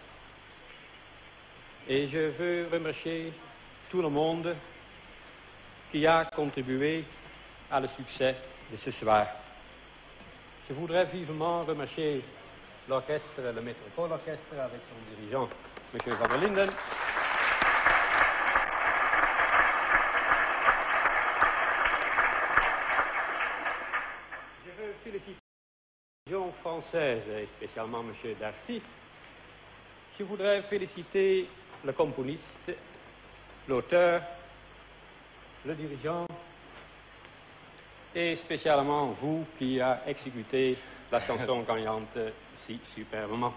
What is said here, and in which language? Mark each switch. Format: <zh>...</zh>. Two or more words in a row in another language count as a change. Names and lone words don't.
<fr>Et je veux remercier tout le monde qui a contribué à le succès de ce soir. Je voudrais vivement remercier l'orchestre, le Métropole Orchestre, avec son dirigeant, M. Van der Linden. Je veux féliciter la région française, et spécialement M. Darcy. Je voudrais féliciter le componiste, l'auteur, le dirigeant, et spécialement vous qui a exécuté la chanson gagnante si superbement.</fr>